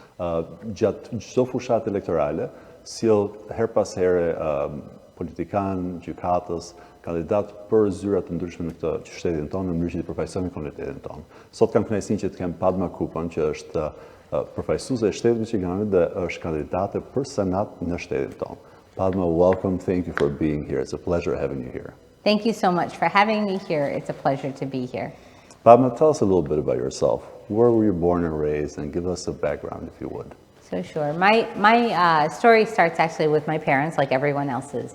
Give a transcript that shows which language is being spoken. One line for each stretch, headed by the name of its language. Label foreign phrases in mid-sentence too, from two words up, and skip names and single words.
Albanian: Gjatë çdo fushat elektorale, sjell her pas here politikan, gjykatës, kandidat për zyra të ndryshme në këtë shtetin tonë në mënyrë që të përfaqësojmë komunitetin tonë. Sot kam kënaqësinë që të kem PADMA KUPPën, që është përfaqësuese e shtetit Michiganit dhe është kandidate për senat në shtetin tonë.
English: PADMA, welcome. Thank you for being here. It's a pleasure having you here. Thank you so much for having me here. It's a pleasure to be here. PADMA, tell us a little bit about yourself. Where were you born and raised, and give us a background if you would. So sure. My story starts actually with my parents, like everyone else's.